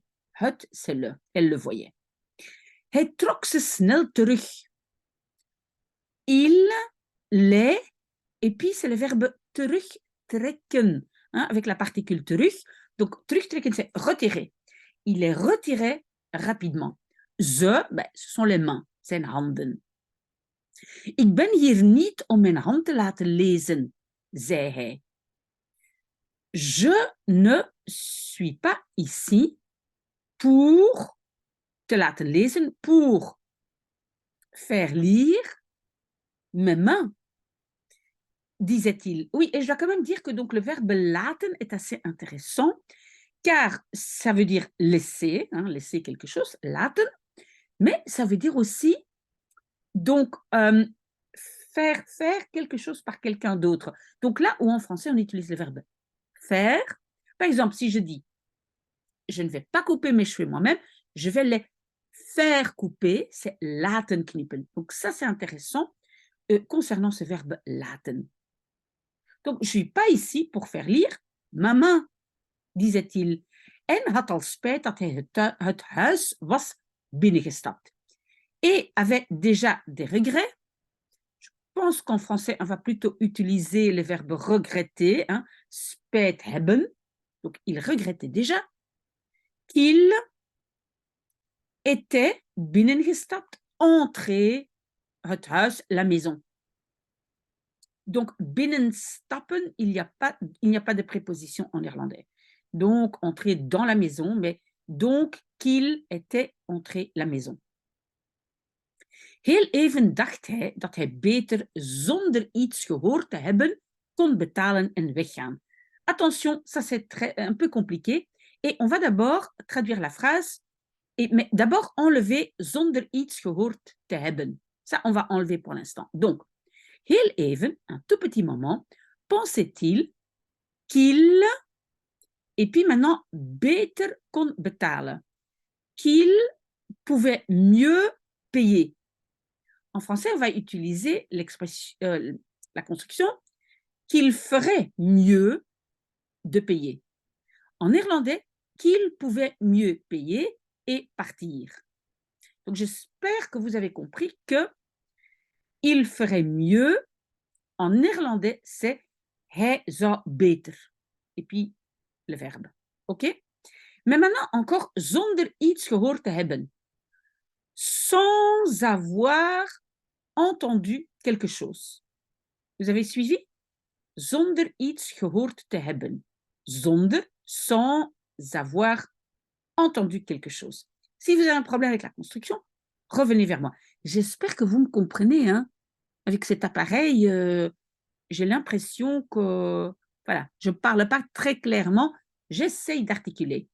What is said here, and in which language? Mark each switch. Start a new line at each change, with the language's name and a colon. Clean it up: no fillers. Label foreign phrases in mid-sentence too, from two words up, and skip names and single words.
French: Het, c'est le, elle le voyait.
Dutch: Hij trok ze snel terug.
French: Il les, et puis c'est le verbe terugtrekken, hein, avec la particule terug. Donc, terugtrekken, c'est retirer. Il les retirait rapidement. Ze, ce sont les mains,
Dutch: zijn handen. Ik ben hier niet om mijn hand te laten lezen, zei hij.
French: Je ne suis pas ici pour
Dutch: te laten lezen,
French: pour faire lire mes mains, disait-il. Oui, et je dois quand même dire que donc le verbe laten est assez intéressant, car ça veut dire laisser, hein, laisser quelque chose, laten, mais ça veut dire aussi donc faire quelque chose par quelqu'un d'autre. Donc là où en français on utilise le verbe faire, par exemple si je dis je ne vais pas couper mes cheveux moi-même, je vais les faire couper, c'est
Dutch: laten knippen.
French: Donc ça c'est intéressant concernant ce verbe laten. Donc je ne suis pas ici pour faire lire ma main, disait-il.
Dutch: En had al spijt dat hij het huis was binnengestapt.
French: Et avait déjà des regrets. Je pense qu'en français, on va plutôt utiliser le verbe regretter, hein,
Dutch: spijt hebben.
French: Donc, il regrettait déjà qu'il était binnengestapt, entré,
Dutch: het huis,
French: la maison. Donc, binnenstappen, il n'y a pas de préposition en néerlandais. Donc, entrer dans la maison, mais donc qu'il était entré la maison.
Dutch: Heel even dacht hij dat hij beter zonder iets gehoord te hebben kon betalen en weggaan.
French: Attention, ça c'est un peu compliqué. Et on va d'abord traduire la phrase, mais d'abord enlever
Dutch: zonder iets gehoord te hebben.
French: Ça, on va enlever pour l'instant. Donc,
Dutch: heel even,
French: un tout petit moment, pensait-il qu'il, et puis maintenant,
Dutch: beter kon betalen.
French: Qu'il pouvait mieux payer. En français, on va utiliser la construction qu'il ferait mieux de payer. En néerlandais, qu'il pouvait mieux payer et partir. Donc, j'espère que vous avez compris que il ferait mieux, en néerlandais, c'est
Dutch: hij zou beter.
French: Et puis, le verbe. OK? Mais maintenant, encore,
Dutch: zonder iets gehoord te hebben.
French: Sans avoir entendu quelque chose. Vous avez suivi?
Dutch: Zonder iets gehoord te hebben.
French: Zonder, sans avoir entendu quelque chose. Si vous avez un problème avec la construction, revenez vers moi. J'espère que vous me comprenez. Hein? Avec cet appareil, j'ai l'impression que voilà, je ne parle pas très clairement. J'essaye d'articuler.